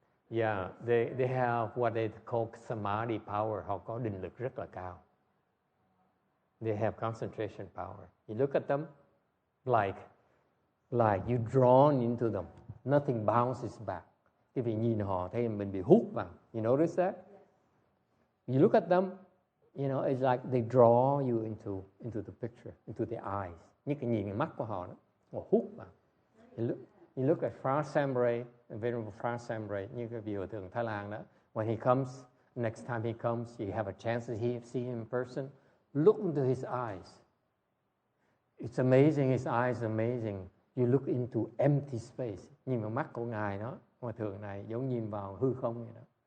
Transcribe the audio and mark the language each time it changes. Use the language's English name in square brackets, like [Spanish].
[English] They have what they call samadhi power. [Vietnamese] Họ có định lực rất là cao. [English] They have concentration power. You look at them like you're drawn into them. Nothing bounces back. [Vietnamese] Cái vị nhìn họ thấy mình bị hút vào. [English] You notice that? You look at them, you know, it's like they draw you into the picture, into the eyes. [Vietnamese] Như cái nhìn mắt của họ đó, họ hút vào. [English] You look at Franz Sembre, [Vietnamese] Venerable Franz Sembre, như cái vị hòa thượng Thái Lan đó. [English] When he comes, next time he comes, you have a chance to see him in person. Look into his eyes. It's amazing, his eyes are amazing. You look into empty space. [Vietnamese] Nhìn vào mắt của Ngài đó, hòa thượng này giống nhìn vào hư không vậy đó.